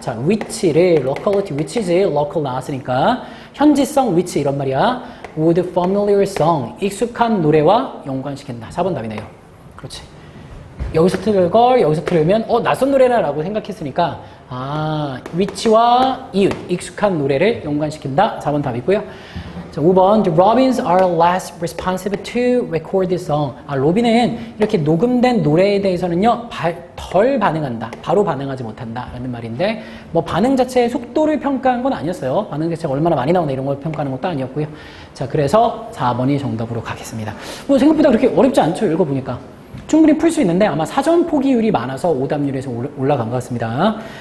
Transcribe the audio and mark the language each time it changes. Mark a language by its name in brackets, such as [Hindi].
[Korean] 자, which를, locality, which지, local 나왔으니까 현지성, which 이런 말이야. [English] With familiar song, [Korean] 익숙한 노래와 연관시킨다. 4번 답이네요. 그렇지. 여기서 틀을 걸 여기서 틀으면 낯선 노래라 라고 생각했으니까 which와 이웃, 익숙한 노래를 연관시킨다. 4번 답이고요. 자, 5번 [English] The Robins are less responsive to record this song. [Korean] 로빈은 이렇게 녹음된 노래에 대해서는요 덜 반응한다. 바로 반응하지 못한다 라는 말인데 뭐 반응 자체의 속도를 평가한 건 아니었어요. 반응 자체가 얼마나 많이 나오나 이런 걸 평가하는 것도 아니었고요. 자, 그래서 4번이 정답으로 가겠습니다. 뭐 생각보다 그렇게 어렵지 않죠. 읽어보니까 충분히 풀 수 있는데 아마 사전 포기율이 많아서 오답률에서 올라간 것 같습니다.